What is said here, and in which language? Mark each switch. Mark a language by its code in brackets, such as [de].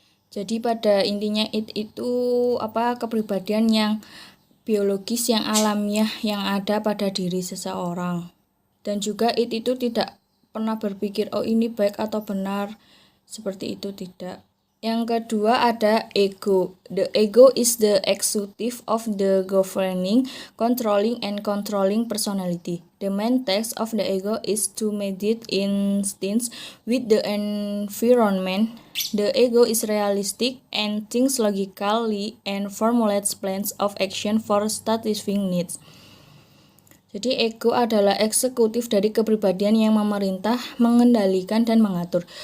[id] Jadi pada intinya itu kepribadian yang biologis, yang alamiah, yang ada pada diri seseorang. Dan juga itu tidak pernah berpikir ini baik atau benar, seperti itu, tidak. Yang kedua ada ego. [en] The ego is the executive of the governing, controlling, and controlling personality. The main task of the ego is to mediate instincts with the environment. The ego is realistic and thinks logically and formulates plans of action for satisfying needs. [id] Jadi ego adalah eksekutif dari kepribadian yang memerintah, mengendalikan, dan mengatur.